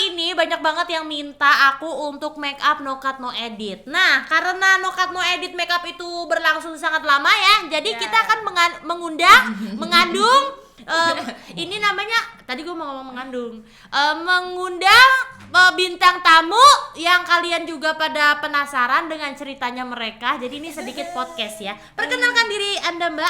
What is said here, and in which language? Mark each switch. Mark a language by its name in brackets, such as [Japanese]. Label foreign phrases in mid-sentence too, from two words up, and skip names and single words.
[Indonesian] ini banyak banget yang minta aku untuk [English] make up no cut no edit. [Indonesian] Nah, karena [English] no cut no edit make up [Indonesian] itu berlangsung sangat lama ya. Jadi kita akan mengandung ini namanya tadi gue mau ngomong mengundang bintang tamu yang kalian juga pada penasaran dengan ceritanya mereka. Jadi ini sedikit podcast ya. Perkenalkan diri Anda, Mbak.